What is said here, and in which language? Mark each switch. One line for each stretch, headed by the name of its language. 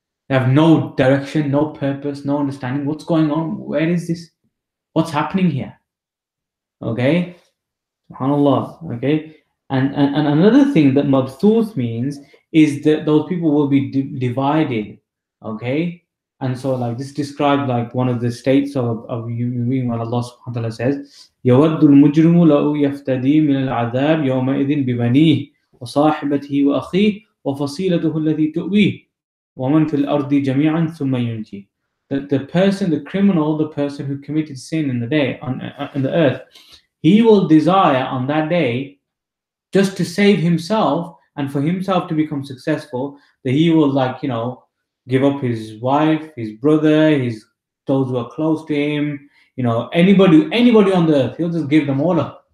English: They have no direction, no purpose, no understanding. What's going on? Where is this? What's happening here? Okay, SubhanAllah. Okay, and another thing that mabthuth means is that those people will be divided. Okay, and so this describes one of the states of when Allah subhanahu wa ta'ala says,
Arabic: يَوَدُّ الْمُجْرِمُ لَوْ يَفْتَدِي مِنَ الْعَذَابِ يَوْمَئِذٍ بِبَنِيهِ وَصَاحِبَتِهِ وَأَخِيهِ وَفَصِيلَتُهُ الَّتِي تُؤْوِيهِ وَمَنْ فِي الْأَرْضِ جَمِيعًا ثُمَّ يُنْجِيهِ.
English: The person, the criminal, the person who committed sin in the day on the earth, he will desire on that day just to save himself and for himself to become successful, that he will give up his wife, his brother, those who are close to him, anybody on the earth. He'll just give them all up.